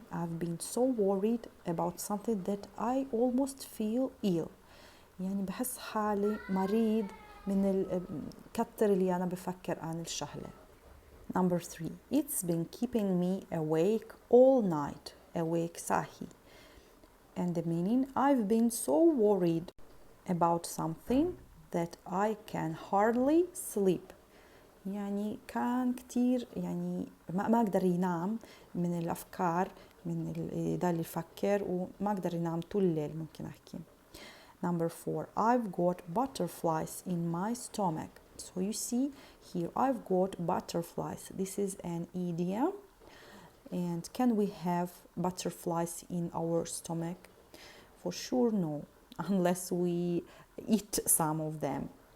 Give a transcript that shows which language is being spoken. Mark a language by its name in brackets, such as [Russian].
[English] I've been so worried about something that I almost feel ill. [Arabic] يعني بحس حالي مريض من الكتر اللي أنا بفكر عن الشغلة. [English] Number three, it's been keeping me awake all night. Awake sahi. And the meaning, I've been so worried about something that I can hardly sleep. [Arabic] يعني كان كتير يعني ما أقدر ينام من الأفكار، من اللي يفكر وما أقدر ينام طول الليل ممكن أحكي. [English] Number four, I've got butterflies in my stomach. So you see here, I've got butterflies. This is an idiom. And can we have butterflies in our stomach? For sure no, unless we eat some of them.